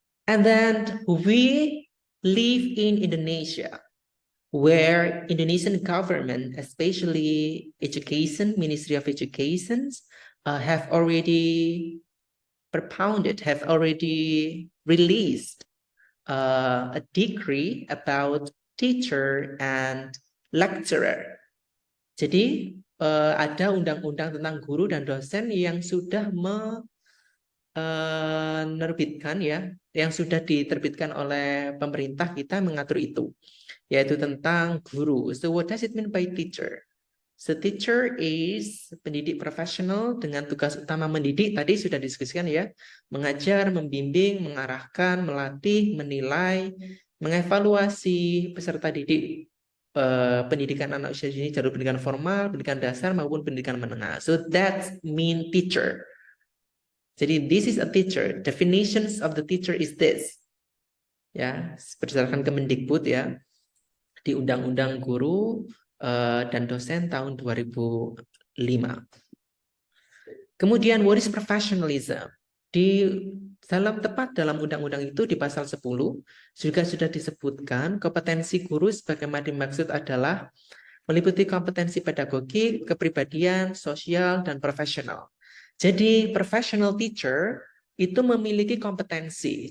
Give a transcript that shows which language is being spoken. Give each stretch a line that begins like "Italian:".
English: And then we live in Indonesia, where Indonesian government, especially education, Ministry of Education, have already propounded, have already released a decree about teacher and lecturer.
Indonesian: Jadi ada undang-undang tentang guru dan dosen yang sudah menerbitkan ya, yang sudah diterbitkan oleh pemerintah kita mengatur itu, yaitu tentang guru.
English: So what does it mean by teacher? So teacher is
Indonesian: pendidik profesional dengan tugas utama mendidik. Tadi sudah diskusikan ya. Mengajar, membimbing, mengarahkan, melatih, menilai, mengevaluasi peserta didik pendidikan anak usia dini, jalur pendidikan formal, pendidikan dasar maupun pendidikan menengah.
English: So that mean teacher. Jadi this is a teacher. Definitions of the teacher is this.
Indonesian: Ya, berdasarkan Kemendikbud ya. Di Undang-Undang Guru dan Dosen tahun 2005.
English: Kemudian what is professionalism?
Indonesian: Di tepat dalam undang-undang itu di pasal 10 juga sudah disebutkan kompetensi guru sebagaimana dimaksud adalah meliputi kompetensi pedagogik, kepribadian, sosial, dan profesional. Jadi professional teacher itu memiliki kompetensi.